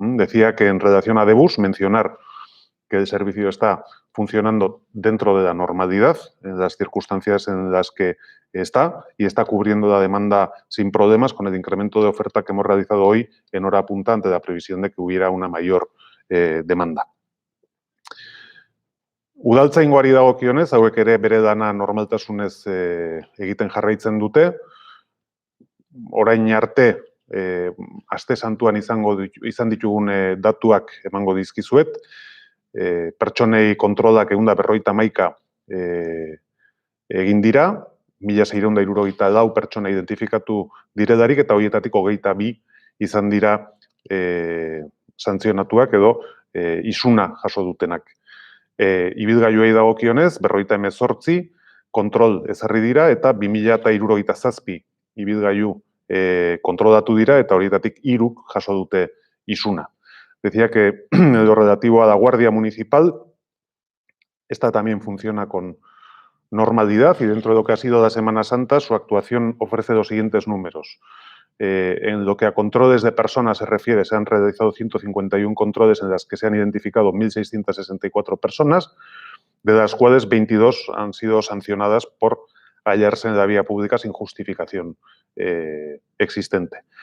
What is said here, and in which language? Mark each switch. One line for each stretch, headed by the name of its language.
Spanish: Decía que en relación a Debus, mencionar que el servicio está funcionando dentro de la normalidad, en las circunstancias en las que está, y está cubriendo la demanda sin problemas con el incremento de oferta que hemos realizado hoy en hora punta ante la previsión de que hubiera una mayor demanda.
Basque: Udaltzaingoari dagokionez, hauek ere bere dana normaltasunez egiten jarraitzen dute. Orain arte, aste santuan izan ditugun datuak emango dizkizuet. Pertsonei kontrolak 151 egin dira, 1.674 pertsona identifikatu direlarik, eta horietatik 22 izan dira santzionatuak edo isuna jaso dutenak. Ibilgailuei dagokionez, 58 kontrol ezarri dira eta 2.067 ibilgailu kontrolatu dira eta horietatik 3 jaso dute isuna.
Spanish: Decía que en lo relativo a la Guardia Municipal, esta también funciona con normalidad y dentro de lo que ha sido la Semana Santa, su actuación ofrece los siguientes números. En lo que a controles de personas se refiere, se han realizado 151 controles en las que se han identificado 1.664 personas, de las cuales 22 han sido sancionadas por hallarse en la vía pública sin justificación existente.